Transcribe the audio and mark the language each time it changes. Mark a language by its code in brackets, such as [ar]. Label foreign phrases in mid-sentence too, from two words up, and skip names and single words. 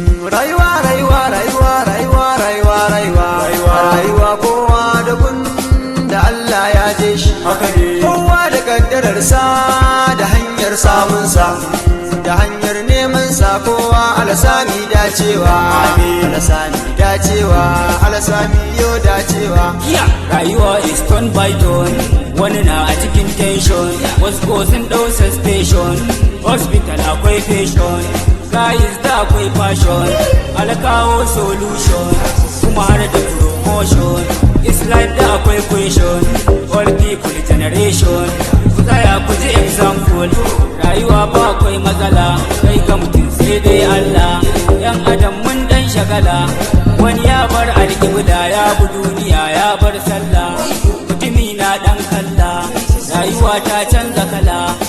[ha] Rayuwa, rayuwa, rayuwa, rayuwa, rayuwa, rayuwa, rayuwa, kowa da gun da Allah ya je shi. Haka ne. Kowa da kaddararsa da hanyar samunsa. Da hanyar neman sa kowa alasami dacewa. Amin. Alasami dacewa, alasami yo dacewa. [en] Yeah. Rayuwa is turn by turn. [ha] Wani na a cikin tension. Wasu ko sun ɗau suspension. Hospital akwai patient. Guys da akwai passion. Alkawo solution. Kuma har da promotion. [en] This life [ha] da akwai [en] question. All people generation. [ha] Ku tsaya ku ji example. Rayuwa ba akwai matsala. Kai ga mutum sai dai Allah. Yan adam mun dan shagala. Wani ya bar alƙibla ya bi duniya ya bar sallah. Mutumi na dan kalla. Rayuwa ta canza kala.